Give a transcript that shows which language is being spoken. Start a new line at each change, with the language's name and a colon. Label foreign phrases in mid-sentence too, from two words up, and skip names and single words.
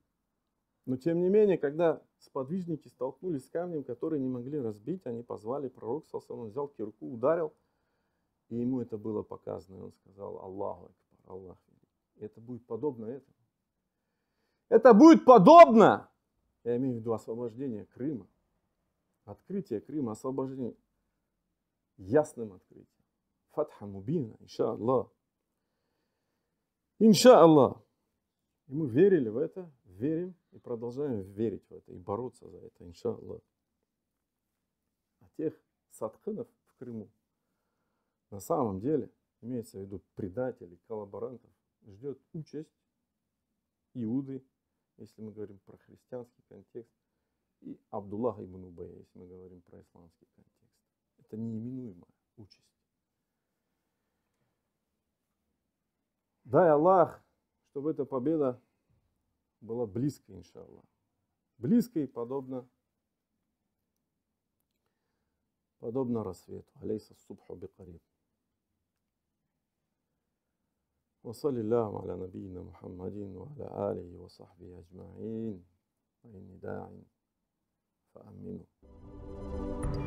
Russian: Но тем не менее, когда сподвижники столкнулись с камнем, который не могли разбить, они позвали пророка, он взял кирку, ударил, и ему это было показано. И он сказал:
Arabic: الله أكبر,
Russian: Аллах. И это будет подобно этому. Это будет подобно, я имею в виду освобождение Крыма, открытие Крыма, освобождение ясным открытием.
Arabic: فتحا مبينا، إن شاء الله. إن شاء الله.
Russian: И мы верили в это, верим и продолжаем верить в это и бороться за это, иншаллах. А тех садханов в Крыму на самом деле, имеется в виду предателей, коллаборантов, ждет участь Иуды, если мы говорим про христианский контекст, и Абдуллаха ибн Убая, если мы говорим про исламский контекст. Это неименуемая участь. Дай Аллах, чтобы эта победа была близкой, иншаллах. Близкой, подобно рассвету.
Arabic: أليس الصبح بقريب. وصلى الله على نبينا محمد وعلى آله وصحبه أجمعين وإني داع فأمنوا